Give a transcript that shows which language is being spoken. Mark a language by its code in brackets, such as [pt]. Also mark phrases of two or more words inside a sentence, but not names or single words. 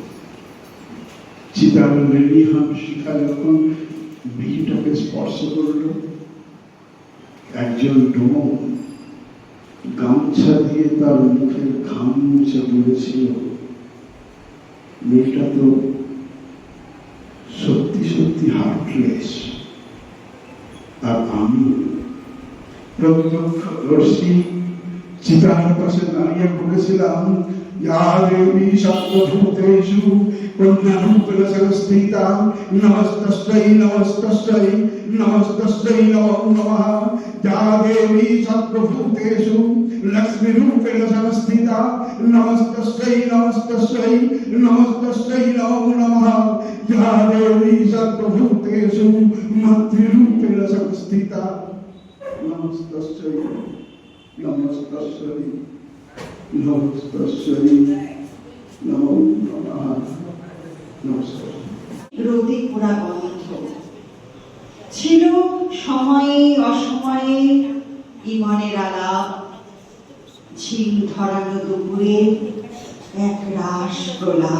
[bn] চিতার লেলিহান শিখা যখন মেয়েটাকে স্পর্শ করল, একজন ডোম গামছা দিয়ে তার মুখের ঘাম মুছে বলেছিল মেয়েটা তো সত্যি সত্যি হার্টলেস। আর আমি প্রত্যক্ষদর্শী চিতার পাশে দাঁড়িয়ে বলেছিলাম [sa] या देवी सर्वभूतेषु पुण्यरूपेण संस्थिता नमस्तस्यै नमस्तस्यै नमस्तस्यै नमो नमः। या देवी सर्वभूतेषु लक्ष्मीरूपेण संस्थिता नमस्तस्यै नमस्तस्यै नमस्तस्यै नमो नमः। या देवी सर्वभूतेषु मातृरूपेण संस्थिता नमस्तस्यै नमस्तस्यै নমস্কার নমো নমঃ। নমস্কার। [bn] রোদে পোড়া গন্ধ ছিল সময়ের অসময়ে ইমনের আলাপ, ঝিম ধরানো দুপুরে এক রাস প্রলাপ।